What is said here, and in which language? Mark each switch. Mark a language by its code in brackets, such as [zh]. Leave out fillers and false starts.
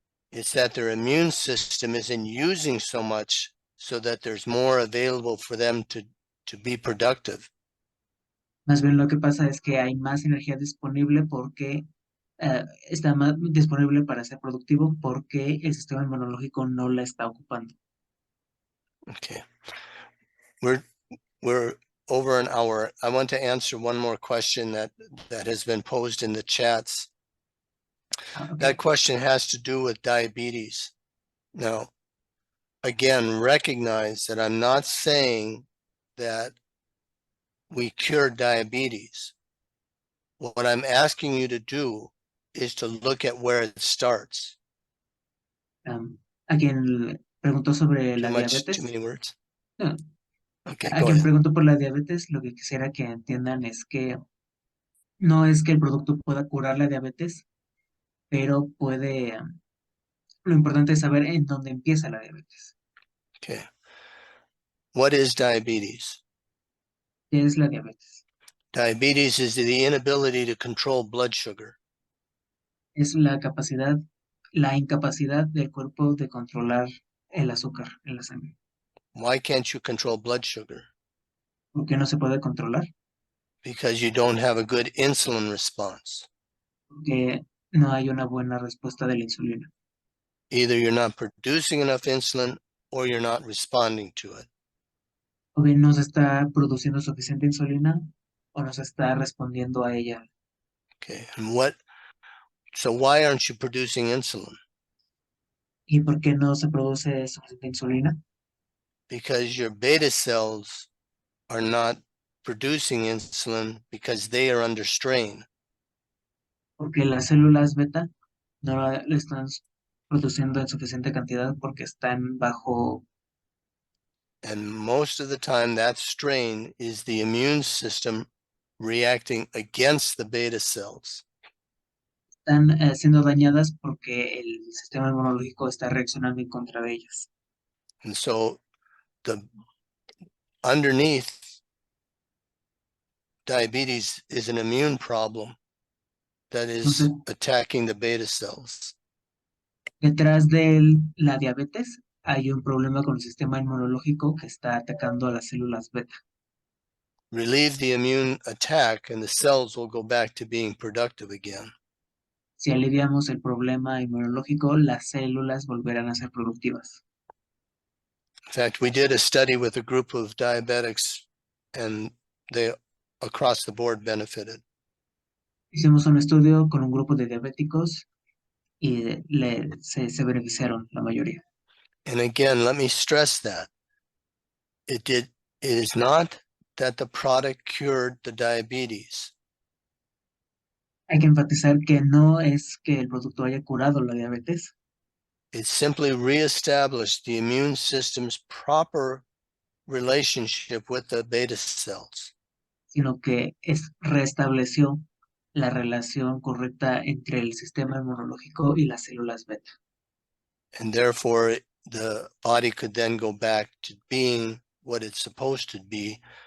[en] it's that their immune system isn't using so much so that there's more available for them to be productive. [es] más bien lo que pasa es que hay más energía disponible porque está más disponible para ser productivo porque el sistema inmunológico no la está ocupando. [en] Okay. We're over an hour. I want to answer one more question that has been posed in the chats. Okay. That question has to do with diabetes. Now, again, recognize that I'm not saying that we cure diabetes. What I'm asking you to do is to look at where it starts. [es] A quien preguntó sobre la diabetes. [en] Too many words? No. Okay, [es] A [en] go [es] quien [en] ahead. [es] preguntó por la diabetes, lo que quisiera que entiendan es que no es que el producto pueda curar la diabetes, pero puede, lo importante es saber en dónde empieza la diabetes. [en] Okay. What is diabetes? [es] ¿Qué es la diabetes? [en] Diabetes is the inability to control blood sugar. [es] Es la incapacidad del cuerpo de controlar el azúcar en la sangre. [en] Why can't you control blood sugar? [es] ¿Por qué no se puede controlar? [en] Because you don't have a good insulin response. [es] Porque no hay una buena respuesta de la insulina. [en] Either you're not producing enough insulin or you're not responding to it. [es] O bien no se está produciendo suficiente insulina o no se está respondiendo a ella. [en] Okay, and so why aren't you producing insulin? [es] ¿Y por qué no se produce suficiente insulina? [en] Because your beta cells are not producing insulin because they are under strain. [es] Porque las células beta no la están produciendo en suficiente cantidad porque están bajo. [en] And most of the time that strain is the immune system reacting against the beta cells. [es] Están siendo dañadas porque el sistema inmunológico está reaccionando en contra de ellas. [en] And so underneath diabetes is an immune problem that is attacking the beta cells. [es] Detrás de la diabetes hay un problema con el sistema inmunológico que está atacando a las células beta. [en] Relieve the immune attack and the cells will go back to being productive again. [es] Si aliviamos el problema inmunológico, las células volverán a ser productivas. [en] In fact, we did a study with a group of diabetics and they across the board benefited. [es] Hicimos un estudio con un grupo de diabéticos y se beneficiaron la mayoría. [en] And again, let me stress that it is not that the product cured the diabetes. [es] Hay que enfatizar que no es que el producto haya curado la diabetes. [en] It simply reestablished the immune system's proper relationship with the beta cells. [es] Sino que restableció la relación correcta entre el sistema inmunológico y las células beta. [en] And therefore, the body could then go back to being what it's supposed to be,